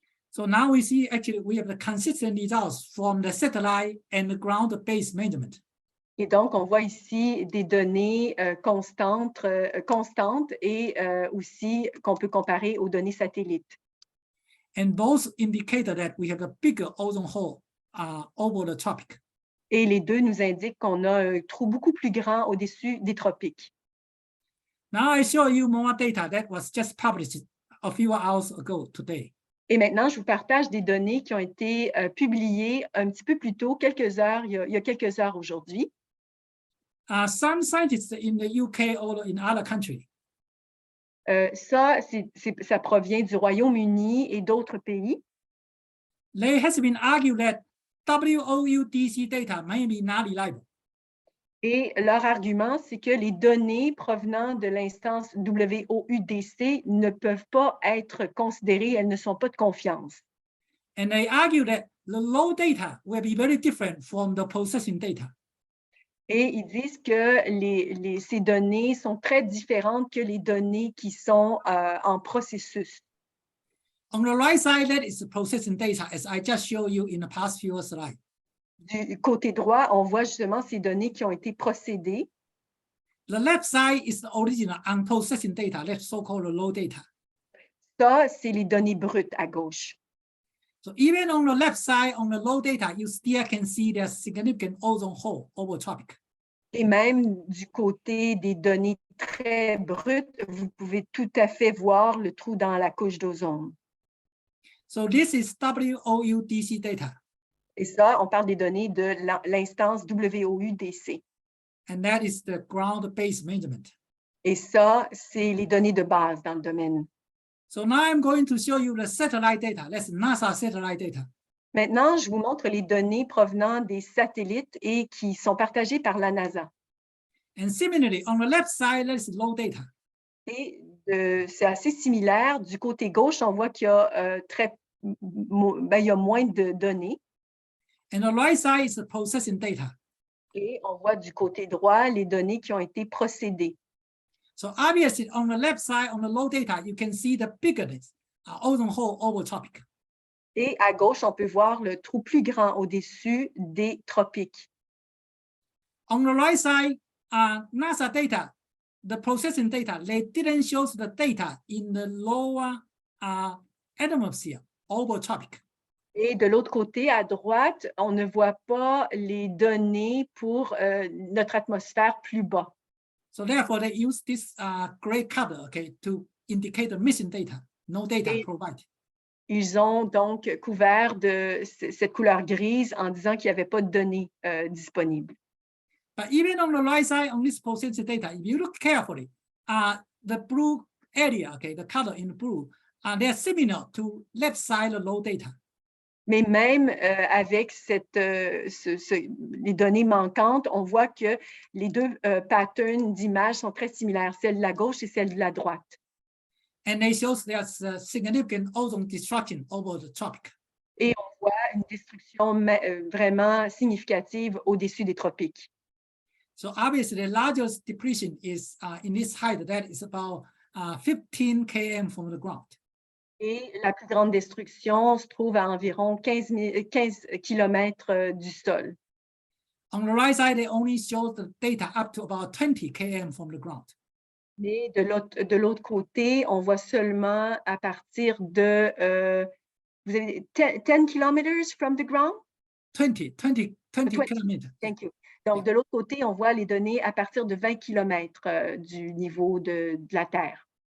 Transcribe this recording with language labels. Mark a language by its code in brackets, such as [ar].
[en] So now we see actually we have the consistent results from the satellite and the ground-based measurement. [fr] Et donc, on voit ici des données constantes et aussi qu'on peut comparer aux données satellites. [en] And both indicate that we have a bigger ozone hole over the tropic. [fr] Et les deux nous indiquent qu'on a un trou beaucoup plus grand au-dessus des tropiques. [en] Now I show you more data that was just published a few hours ago today. [fr] Et maintenant, je vous partage des données qui ont été publiées un petit peu plus tôt, quelques heures, il y a quelques heures aujourd'hui. [en] Some scientists in the UK or in other countries [fr] Ça provient du Royaume-Uni et d'autres pays. [en] There has been argued that WOUDC data may be not reliable. [fr] Et leur argument, c'est que les données provenant de l'instance WOUDC ne peuvent pas être considérées, elles ne sont pas de confiance. [en] And they argue that the low data will be very different from the processing data. [fr] Et ils disent que ces données sont très différentes que les données qui sont en processus. [en] On the right side, that is the processing data, as I just showed you in the past few slides. [fr] Du côté droit, on voit justement ces données qui ont été procédées. [en] The left side is the original unprocessing data, that's so-called low data. [fr] Ça, c'est les données brutes à gauche. [en] So even on the left side, on the low data, you still can see there's significant ozone hole over tropic. [fr] Et même du côté des données très brutes, vous pouvez tout à fait voir le trou dans la couche d'ozone. [en] So this is WOUDC data. [fr] Et ça, on parle des données de l'instance WOUDC. [en] And that is the ground-based measurement. [fr] Et ça, c'est les données de base dans le domaine. [en] So now I'm going to show you the satellite data. That's NASA satellite data. [fr] Maintenant, je vous montre les données provenant des satellites et qui sont partagées par la NASA. [en] And similarly, on the left side, there's low data. [fr] Et c'est assez similaire. Du côté gauche, on voit qu'il y a, il y a moins de données. [en] And the right side is the processing data. [fr] Et on voit du côté droit les données qui ont été procédées. [en] So obviously, on the left side, on the low data, you can see the biggest ozone hole over tropic. [fr] Et à gauche, on peut voir le trou plus grand au-dessus des tropiques. [en] On the right side, NASA data, the processing data, they didn't show the data in the lower atmosphere over tropic. [fr] Et de l'autre côté, à droite, on ne voit pas les données pour notre atmosphère plus bas. [en] So therefore, they use this gray color, okay, to indicate the missing data, no data provided. [fr] Ils ont donc couvert de cette couleur grise en disant qu'il n'y avait pas de données disponibles. [en] But even on the right side, on this processing data, if you look carefully, the blue area, okay, the color in blue, they're similar to left side low data. [fr] Mais même avec les données manquantes, on voit que les deux patterns d'images sont très similaires, celle de la gauche et celle de la droite. [en] And they show there's a significant ozone destruction over the tropic. [fr] Et on voit une destruction vraiment significative au-dessus des tropiques. [en] So obviously, the largest depletion is in this height, that is about 15 km from the ground. [fr] Et la plus grande destruction se trouve à environ 15 km du sol. [en] On the right side, they only show the data up to about 20 km from the ground. [fr] Mais de l'autre côté, on voit seulement à partir de, vous avez 10 km [en] from the ground? 20 kilometers. Thank you. [fr] Donc, de l'autre côté, on voit les données à partir de 20 km du niveau de la Terre.